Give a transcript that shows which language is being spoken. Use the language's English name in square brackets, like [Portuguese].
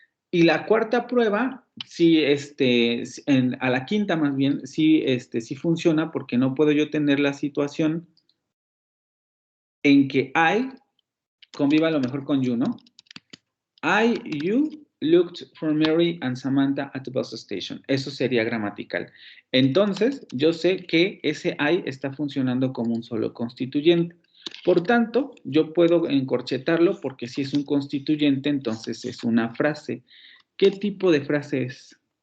[Spanish] Y la cuarta prueba, sí, a la quinta más bien, sí, sí funciona porque no puedo yo tener la situación en que I conviva a lo mejor con you, ¿no? [English] You looked for Mary and Samantha at the bus station. [Spanish] Eso sería gramatical. Entonces, yo sé que ese I está funcionando como un solo constituyente. Por tanto, yo puedo encorchetarlo porque si es un constituyente, entonces es una frase. ¿Qué tipo de frase es?